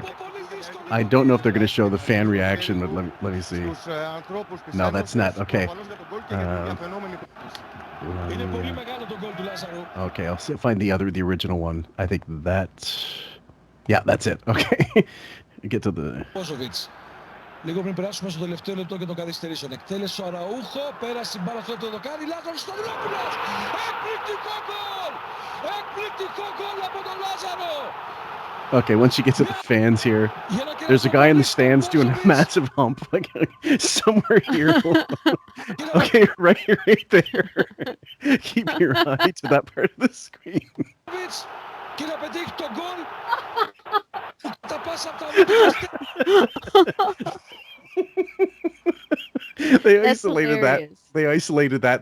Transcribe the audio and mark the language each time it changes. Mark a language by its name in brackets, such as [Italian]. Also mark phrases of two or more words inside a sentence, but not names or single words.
[English] I don't know if they're going to show the fan reaction, but let me see. No, that's not. Okay. Okay, I'll find the original one. I think that's... Yeah, that's it. Okay. Get to the... [Greek] Λίγο πριν περάσουμε στο τελευταίο λεπτό και των καθυστερήσεων. Εκτέλεσε ο Αραούχο, πέρασε η μπάλα στο το δοκάρι, Λάζαρος Σταυρόπουλος! Εκπληκτικό γκολ! Εκπληκτικό γκολ από τον Λάζαρο! [English] Okay, once you get to the fans here, there's a guy in the stands doing a massive hump, like somewhere here. Okay, right there. Keep your eye to that part of the screen. They isolated that.